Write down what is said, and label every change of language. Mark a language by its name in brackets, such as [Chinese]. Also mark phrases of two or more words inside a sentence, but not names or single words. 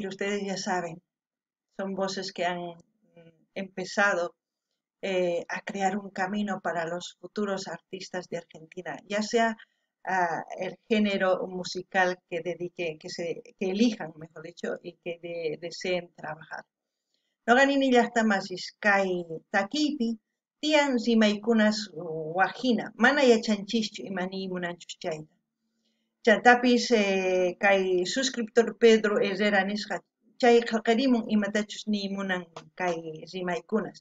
[Spanish] Ustedes ya saben, son voces que han empezado a crear un camino para los futuros artistas de Argentina, ya sea el género musical que dediquen, que elijan, mejor dicho, y que deseen trabajar. [Quechua] Noqanini llaqtamasis kay takipi tiyan rimaykunas wajina, mana yachanchischu imani munanchus chayta. Chantapis kay suscriptor Pedro Herrera nisqa chay qillqarimun imatachus nimunan kay rimaykunas.